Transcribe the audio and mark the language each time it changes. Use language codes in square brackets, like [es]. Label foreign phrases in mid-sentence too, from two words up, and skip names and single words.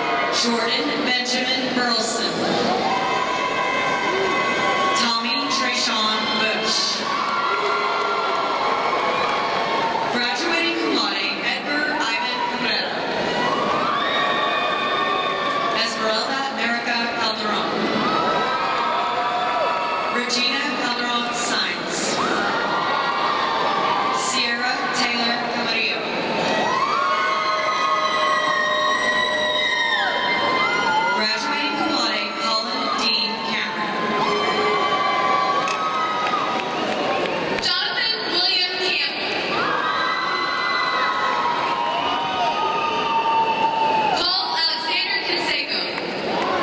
[en] Jordan Benjamin Burleson. Tommy Trayshawn Bush. Graduating [la] cum laude, [en] Edgar Ivan Cabrera. Esmeralda Erica Calderon. Regina Calderon Sainz. Sierra Taylor Camarillo. Graduating [la] cum laude, [en] Colin Dean Cameron. Jonathan William Campbell. Paul Alexander Canseco.